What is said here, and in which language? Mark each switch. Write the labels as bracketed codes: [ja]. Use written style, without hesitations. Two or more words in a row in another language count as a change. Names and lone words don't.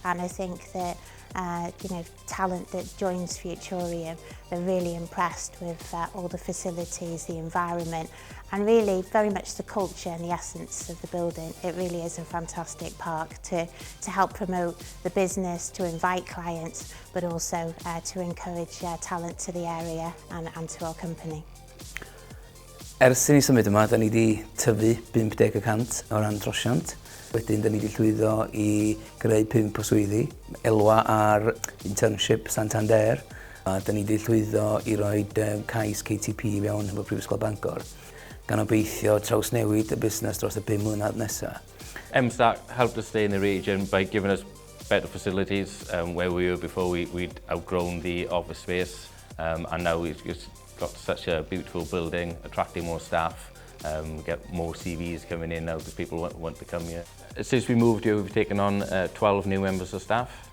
[en] And I think that talent that joins Futurium, they're really impressed with all the facilities, the environment, and really very much the culture and the essence of the building. It really is a fantastic park to help promote the business, to invite clients, but also to encourage talent to the area and to our company. [cy] Ers I ni symud yma, da ni wedi tyfu 50% o ran trosiant. Wedyn, da ni wedi llwyddo I greu 5 o swyddi, elwa ar internship Santander. A da ni wedi llwyddo I roi cais KTP mewn efo Prifysgol Bangor. Gan obeithio trawsnewid y busnes dros y 5 mlynedd nesaf. [en] MSpark helped us stay in the region by giving us better facilities where we were before we'd outgrown the office space, and now we've just got such a beautiful building, attracting more staff, get more CVs coming in now because people want to come here. Since we moved here, we've taken on 12 new members of staff.